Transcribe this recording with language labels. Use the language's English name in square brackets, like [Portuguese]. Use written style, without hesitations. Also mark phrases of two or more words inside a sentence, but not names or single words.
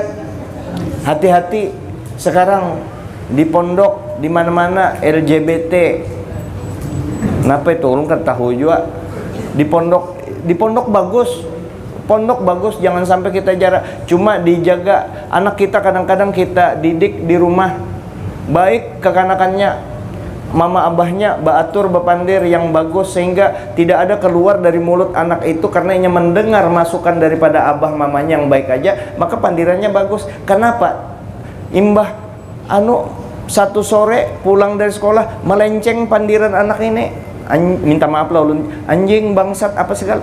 [Indonesian] Hati-hati sekarang di pondok di mana-mana LGBT. Kenapa itu? Orang kan tahu juga di pondok bagus. Pondok bagus, jangan sampai kita jarak. Cuma dijaga anak kita, kadang-kadang kita didik di rumah baik kekanakannya. Mama abahnya baatur bapandir yang bagus sehingga tidak ada keluar dari mulut anak itu karena ia mendengar masukan daripada abah mamanya yang baik aja, maka pandirannya bagus. Kenapa? Imbah satu sore pulang dari sekolah melenceng pandiran anak ini, minta maaf lah ulun, anjing bangsat apa segala.